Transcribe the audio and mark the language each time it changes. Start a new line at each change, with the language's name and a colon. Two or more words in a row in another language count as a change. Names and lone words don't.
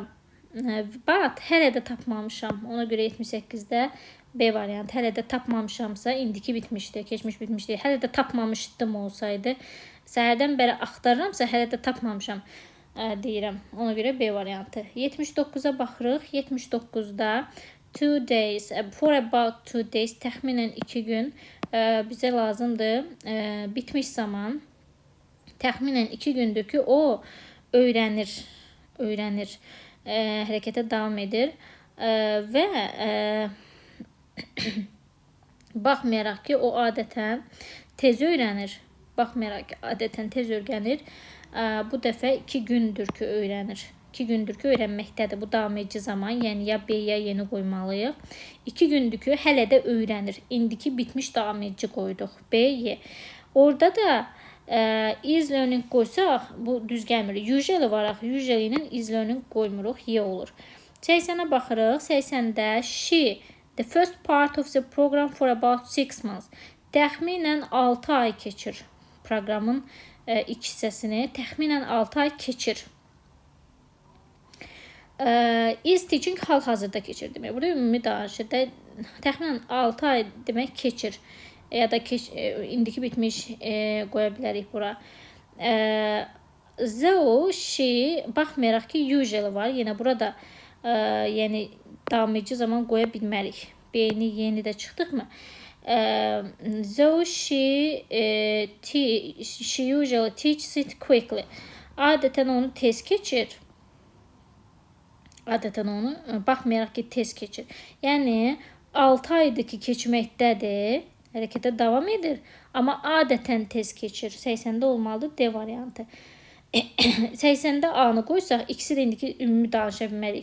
Azerbaijani: But, hələ də tapmamışam. Ona görə 78-də B variantı. Hələ də tapmamışamsa, indiki bitmişdi, keçmiş bitmişdi. Hələ də tapmamışdım olsaydı, səhərdən bəri axtarıramsa, hələ də tapmamışam deyirəm. Ona görə B variantı. 79-a baxırıq. 79-da
English: 2 days, for about 2 days,
Azerbaijani: təxminən 2 gün bizə lazımdır. Bitmiş zaman təxminən 2 gündür ki, o öyrənir, hərəkətə davam edir və baxmayaraq ki, o adətən tez öyrənir. Bu dəfə 2 gündür ki, öyrənir. 2 gündür ki, öyrənməkdədir. Bu davam edici zaman, yəni ya B, ya yeni qoymalıyıq. 2 gündür ki, hələ də öyrənir. İndiki bitmiş davam edici qoyduq. B, Y. Orada da
English: is learning
Azerbaijani: qoysaq, bu düz gəlmir. Usually varaq. Usually ilə
English: is learning
Azerbaijani: qoymuruq. Y olur. 80-ə baxırıq.
English: 80-də she, the first part of the program for about 6 months.
Azerbaijani: Təxminən 6 ay keçir. Proqramın ilk hissəsini təxminən 6 ay keçir.
English: Is teaching
Azerbaijani: hal-hazırda keçir demək. Burada ümumi danışırda təxminən 6 ay demək keçir. Ya da indiki bitmiş qoya bilərik bura.
English: Though she,
Azerbaijani: baxmayaraq ki, usually var. Yenə burada yəni davam edici zaman qoya bilmərik. B-ni, yeni də çıxdıqmı?
English: Though she usually teaches it quickly.
Azerbaijani: Adətən onu tez keçir. Baxmayaraq ki, tez keçir. Yəni 6 aydır ki, keçməkdədir. Hərəkətə davam edir. Amma adətən tez keçir. 80-də olmalıdır D variantı. 80-də A-nı qoysaq, ikisi də indiki ümumi danışa bilmərik.